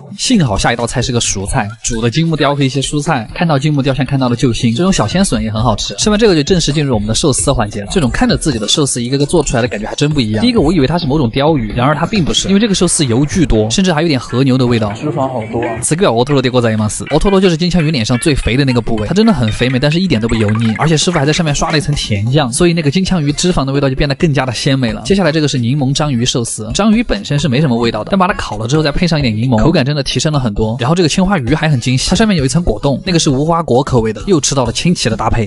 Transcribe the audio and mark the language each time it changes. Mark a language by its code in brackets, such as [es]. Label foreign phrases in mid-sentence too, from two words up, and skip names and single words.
[zh] 幸好下一道菜是个熟菜，煮的金目雕和一些蔬菜，看到金目雕像看到了救星。这种小鲜笋也很好吃。吃完这个就正式进入我们的寿司环节了。这种看着自己的寿司一个个做出来的感觉还真不一样。第一个我以为它是某种鲷鱼，然而它并不是，因为这个寿司油巨多，甚至还有点和牛的味道，脂肪好多啊。 [ja] 次个オトロでございます。 [zh] オトロ就是金枪鱼脸上最肥的那个部位，它真的很肥美，但是一点都不油腻，而且师傅还在上面刷了一层甜酱，所以那个金枪鱼脂肪的味道就变得更加的鲜美了。接下来这个是柠檬章鱼寿司，章鱼本身是没什么味道的，但把它烤了之后再配上一点柠檬，口感真的提升了很多。然后这个青花鱼还很惊喜，它上面有一层果冻，那个是无花果口味的，又吃到了清奇的搭配。